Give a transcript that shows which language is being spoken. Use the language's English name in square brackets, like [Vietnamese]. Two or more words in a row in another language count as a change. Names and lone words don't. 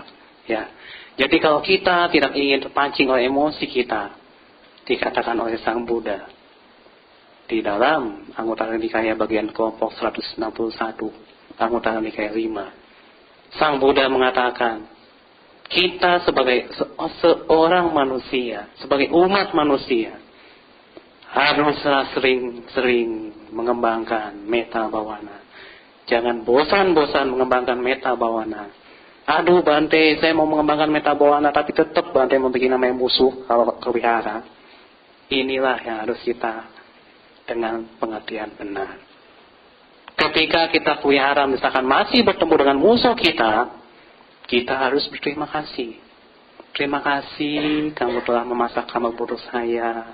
[Indonesian] Ya, jadi kalau kita tidak ingin terpancing oleh emosi kita, dikatakan oleh Sang Buddha di dalam Anguttara Nikaya bagian kelompok 161, Anguttara Nikaya 5, Sang Buddha mengatakan, kita sebagai seorang manusia, sebagai umat manusia, haruslah sering-sering mengembangkan [Pali] metta bhavana. [Indonesian] Jangan bosan-bosan mengembangkan [Pali] metta bhavana. [Indonesian] Aduh Bante, saya mau mengembangkan [Pali] metta bhavana, [Indonesian] tapi tetap Bante membuat namanya musuh kalau ke wihara. Inilah yang harus kita dengan pengertian benar. Ketika kita ke wihara misalkan masih bertemu dengan musuh kita harus berterima kasih. Terima kasih kamu telah memasak kamar buruk saya.